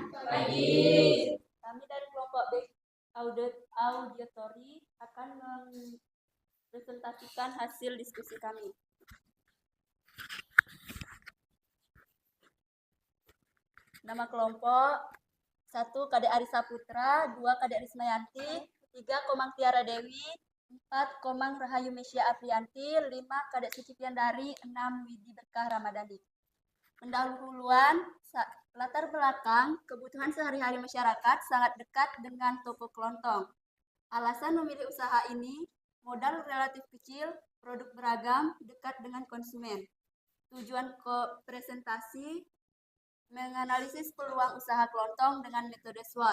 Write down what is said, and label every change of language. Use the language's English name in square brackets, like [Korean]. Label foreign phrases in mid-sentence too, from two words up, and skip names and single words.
[Indonesian] Kami dari kelompok B auditori akan mempresentasikan hasil diskusi kami. Nama kelompok 1 Kadek Arisa Putra, 2 Kadek Rismayanti, 3 Komang Tiara Dewi, 4 Komang Rahayu Mesya Aprianti, 5 Kadek Suci Piandari, 6 Widi Berkah Ramadhani. Pendahuluan latar belakang kebutuhan sehari-hari masyarakat sangat dekat dengan toko kelontong. Alasan memilih usaha ini, modal relatif kecil, produk beragam, dekat dengan konsumen. Tujuan presentasi, menganalisis peluang usaha kelontong dengan metode SWOT.